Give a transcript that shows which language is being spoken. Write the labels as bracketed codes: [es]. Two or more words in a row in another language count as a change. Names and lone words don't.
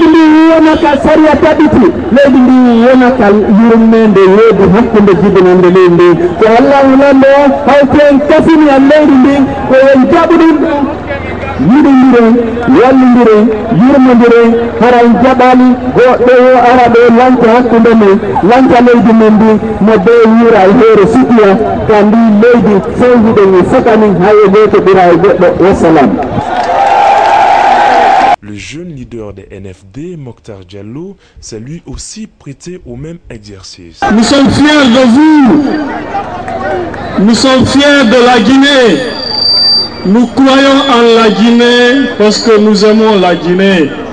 [ff] ndi wona ka sariya taɓiti leydi ndi wona ka yurmede woodi hakkunde jibinande leydi ndi ko allahu lande o hawti en kafini e leydi ndi ko en jaɓuɗum yiɗodiren wallidiren yurmodiren haray jaɓani goɗɗo o ara ɗo lanca hakkunde men lanca leydi men ndi mo be wura e hoore sutiya ka ndi leydi fewjiɗen e fotani hay e goto ɓira e goɗɗo wassalam. [fr] Le jeune leader des NFD, Mokhtar Diallo, s'est lui aussi prêté au même exercice. Nous sommes fiers de vous. Nous sommes fiers de la Guinée. Nous croyons en la Guinée parce que nous aimons la Guinée.